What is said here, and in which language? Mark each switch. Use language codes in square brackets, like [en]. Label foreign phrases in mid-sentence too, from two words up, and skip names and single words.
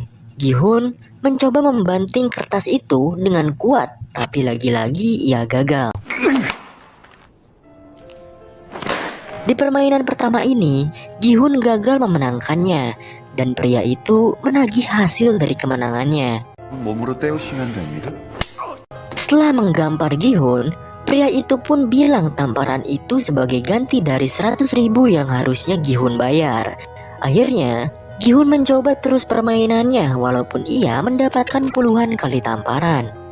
[id] Gihun mencoba membanting kertas itu dengan kuat, tapi lagi-lagi ia gagal. Di permainan pertama ini, Gihun gagal memenangkannya, dan pria itu menagih hasil dari kemenangannya. [ko] 몸으로 때우시면 됩니다. [id] Setelah menggampar Gihun, pria itu pun bilang tamparan itu sebagai ganti dari 100.000 yang harusnya Gihun bayar. Akhirnya, Gihun mencoba terus permainannya walaupun ia mendapatkan puluhan kali tamparan.